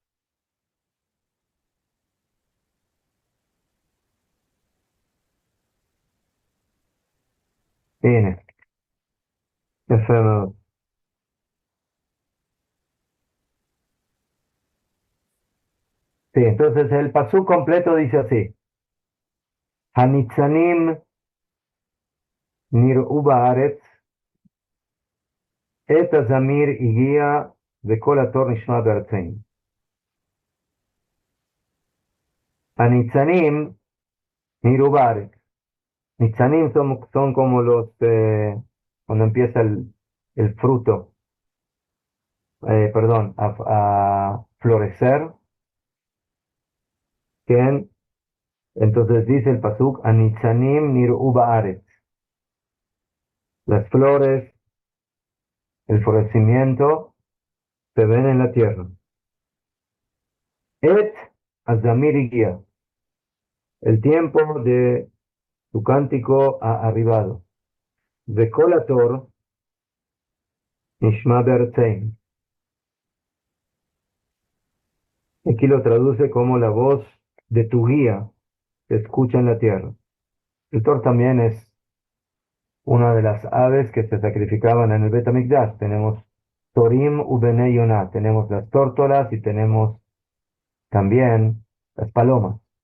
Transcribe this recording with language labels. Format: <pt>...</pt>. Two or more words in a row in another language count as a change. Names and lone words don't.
<es>Mire, Yafé. Sí, entonces el pasú completo dice así.</es> <he>הניצנים נראו בארץ, עת הזמיר הגיע וכל התור נשמע בארצנו. הניצנים נראו בארץ.</he> <es>Nitzanим son como cuando empieza el fruto, perdón, a florecer. ¿Quién? Entonces dice el pasuk,</es> <he>הניצנים נראו בארץ.</he> <es>Las flores, el florecimiento, se ven en la tierra.</es> <he>עת הזמיר הגיע.</he> <es>El tiempo de tu cántico ha arribado.</es> <he>וקול התור נשמע בארצנו.</he> <es>Aquí lo traduce como la voz de tu guía se escucha en la tierra. El tor también es una de las aves que se sacrificaban en el Bet HaMikdash. Tenemos</es> <he>תורים ובני יונה,</he> <es>tenemos las tórtolas y tenemos también las palomas.</es>